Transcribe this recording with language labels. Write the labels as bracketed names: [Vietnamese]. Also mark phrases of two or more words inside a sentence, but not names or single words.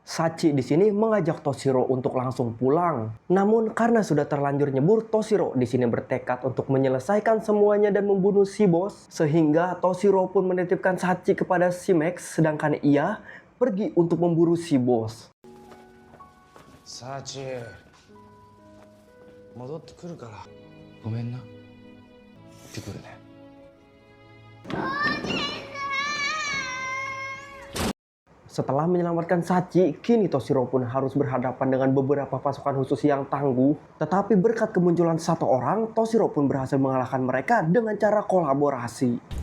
[Indonesian] Sachi di sini mengajak Toshiro untuk langsung pulang. Namun karena sudah terlanjur nyebur, Toshiro di sini bertekad untuk menyelesaikan semuanya dan membunuh si bos. Sehingga Toshiro pun menitipkan Sachi kepada si Max, sedangkan ia pergi untuk memburu si bos. [Japanese] Sachi, 戻ってくるから。ごめんな。行ってくるね。 [Indonesian] Setelah menyelamatkan Sachi, kini Toshiro pun harus berhadapan dengan beberapa pasukan khusus yang tangguh. Tetapi berkat kemunculan satu orang, Toshiro pun berhasil mengalahkan mereka dengan cara kolaborasi.